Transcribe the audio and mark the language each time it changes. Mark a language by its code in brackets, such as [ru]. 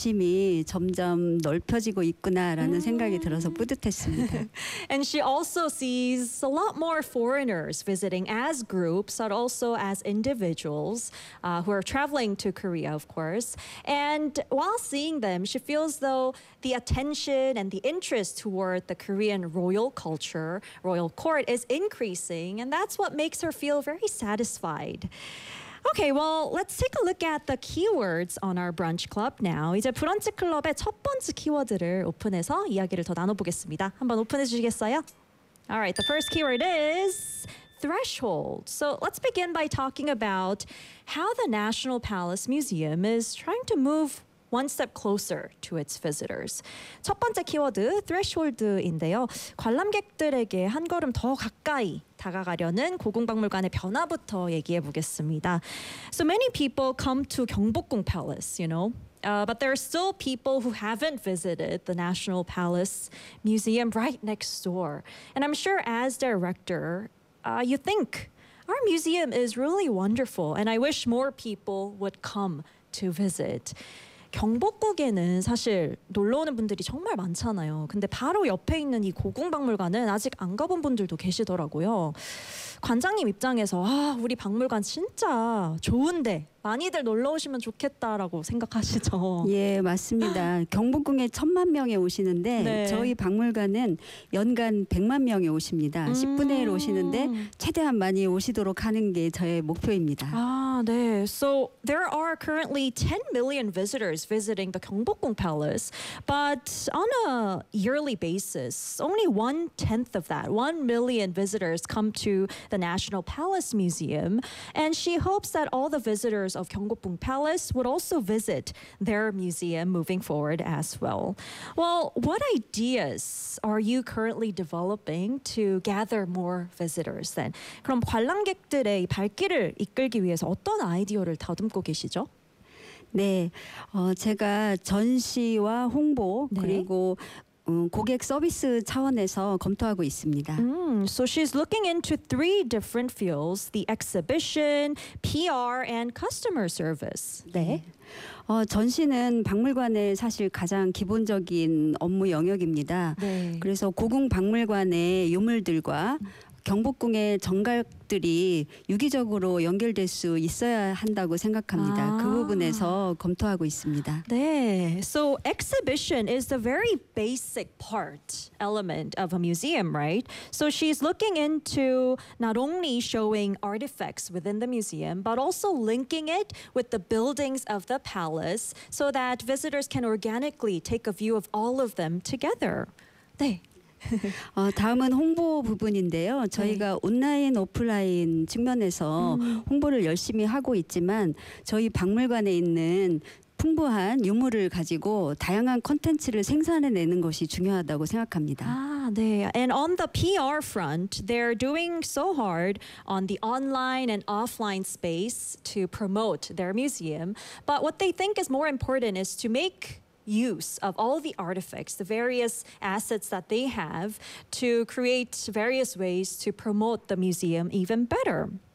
[ko] 관심이 점점 넓혀지고 있구나라는 생각이 들어서 뿌듯했습니다. [en] And she also sees a lot more foreigners visiting as groups, but also as individuals who are traveling to Korea, of course. And while seeing them, she feels though the attention and the interest toward the Korean royal culture, royal court, is increasing, and that's what makes her feel very satisfied. Okay, well, let's take a look at the keywords on our brunch club now. [ko] 이제 브런치 클럽의 첫 번째 키워드를 오픈해서 이야기를 더 나눠보겠습니다. 한번 오픈해 주시겠어요? [en] All right, the first keyword is threshold. So let's begin by talking about how the National Palace Museum is trying to move one step closer to its visitors. [ko] 첫 번째 키워드, threshold인데요. 관람객들에게 한 걸음 더 가까이 다가가려는 고궁박물관의 변화부터 얘기해 보겠습니다. [en] So many people come to Gyeongbokgung Palace, you know. But there are still people who haven't visited the National Palace Museum right next door. And I'm sure as director, you think, our museum is really wonderful and I wish more people would come to visit. [ko] 경복궁에는 사실 놀러오는 분들이 정말 많잖아요. 근데 바로 옆에 있는 이 고궁박물관은 아직 안 가본 분들도 계시더라고요. 관장님 입장에서 아, 우리 박물관 진짜 좋은데 많이들 놀러 오시면 좋겠다라고 생각하시죠? 예, 맞습니다. 경복궁에 천만 명이 오시는데 네. 저희 박물관은 연간 백만 명이 오십니다. 10분의 1 오시는데 최대한 많이 오시도록 하는 게 저의 목표입니다. 아, 네. [en] So there are currently 10 million visitors visiting the Gyeongbokgung Palace, but on a yearly basis, only 1/10 of that, 1 million visitors come to the National Palace Museum, and she hopes that all the visitors of Gyeongbokgung Palace would also visit their museum moving forward as well. Well, what ideas are you currently developing to gather more visitors then? [ko] 그럼 관람객들의 발길을 이끌기 위해서 어떤 아이디어를 다듬고 계시죠? 네, 제가 전시와 홍보 네. 그리고 고객 서비스 차원에서 검토하고 있습니다. [en] So she's looking into three different fields, the exhibition, PR, and customer service. [ko] 네. 전시는 박물관의 사실 가장 기본적인 업무 영역입니다. 네. 그래서 고궁 박물관의 유물들과 경복궁의 정각들이 유기적으로 연결될 수 있어야 한다고 생각합니다. 아. 그 부분에서 검토하고 있습니다. [en] 네. So exhibition is the very basic part element of a museum, right? So she's looking into not only showing artifacts within the museum, but also linking it with the buildings of the palace so that visitors can organically take a view of all of them together. [ko] 네. 다음은 홍보 부분인데요. 저희가 네. 온라인, 오프라인 측면에서 홍보를 열심히 하고 있지만 저희 박물관에 있는 풍부한 유물을 가지고 다양한 콘텐츠를 생산해내는 것이 중요하다고 생각합니다. 아, 네. [en] And on the PR front, they're doing so hard on the online and offline space to promote their museum. But what they think is more important is to make use of all the artifacts, the various assets that they have to create various ways to promote the museum even better.